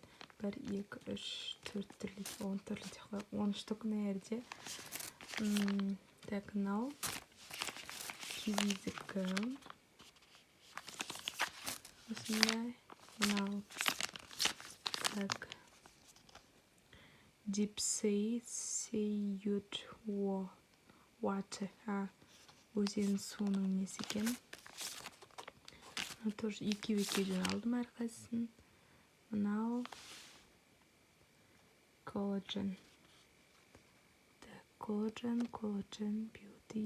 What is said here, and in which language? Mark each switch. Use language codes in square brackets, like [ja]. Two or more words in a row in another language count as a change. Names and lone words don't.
[kk] 1, 2, 3, 4 түрлі, 10 түрлі де қойып, 10 штук нәрде. Так, мынау кивидікі. Осындай. Мынау так. [en] Deep-sea seaweed water. [kk] Өзен суының несі екен. Тоже екеу-екеуден алдым әрқайсысын. Мынау коллаген. Так, коллаген, beauty.